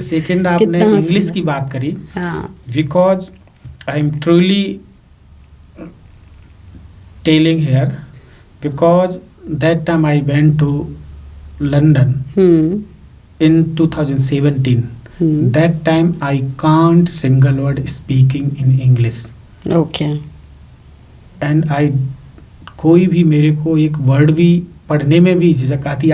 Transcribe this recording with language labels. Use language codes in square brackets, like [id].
[hi] Second आपने कितना English सुंदर। की बात करी, हाँ। [en] Because I am truly telling here, because that time I went to London in 2017. That time I can't single word speaking in English. Okay. And I [hi] कोई भी मेरे को एक वर्ड भी पढ़ने में भी झिझक आती।